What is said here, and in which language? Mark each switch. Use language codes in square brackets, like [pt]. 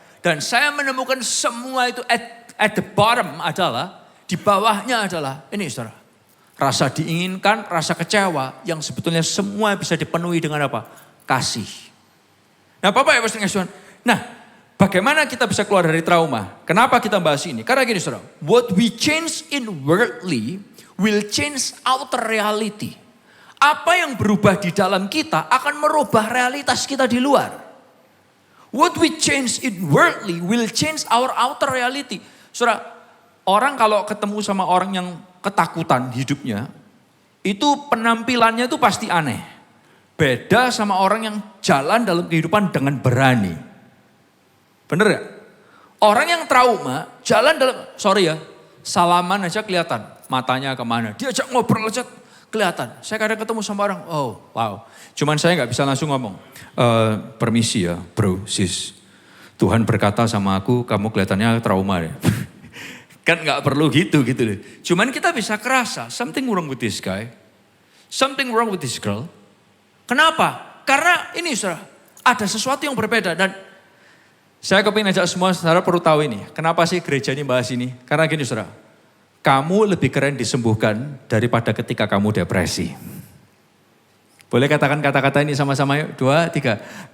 [id] Dan saya menemukan semua itu [en] at the bottom [id] adalah, di bawahnya adalah, ini saudara. Rasa diinginkan, rasa kecewa, yang sebetulnya semua bisa dipenuhi dengan apa? Kasih. Nah Bapak Ibu sekalian, nah bagaimana kita bisa keluar dari trauma? Kenapa kita bahas ini? Karena gini saudara, [en] what we change in worldly will change outer reality. [id] Apa yang berubah di dalam kita akan merubah realitas kita di luar. [en] What we change in worldly will change our outer reality. [id] Saudara, orang kalau ketemu sama orang yang ketakutan hidupnya, itu penampilannya itu pasti aneh. Beda sama orang yang jalan dalam kehidupan dengan berani. Bener gak? Orang yang trauma, jalan dalam, salaman aja kelihatan. Matanya kemana. Diajak ngobrol aja kelihatan. Saya kadang ketemu sama orang, oh wow. Cuman saya gak bisa langsung ngomong. Permisi ya bro, sis. Tuhan berkata sama aku, kamu kelihatannya trauma deh. Kan nggak perlu gitu loh. Cuman kita bisa kerasa, [en] something wrong with this guy. Something wrong with this girl. [id] Kenapa? Karena ini saudara, ada sesuatu yang berbeda. Dan saya kepingin ajak semua saudara perlu tahu ini. Kenapa sih gereja ini bahas ini? Karena gini saudara, kamu lebih keren disembuhkan daripada ketika kamu depresi. Boleh katakan kata-kata ini sama-sama yuk. 2, 3.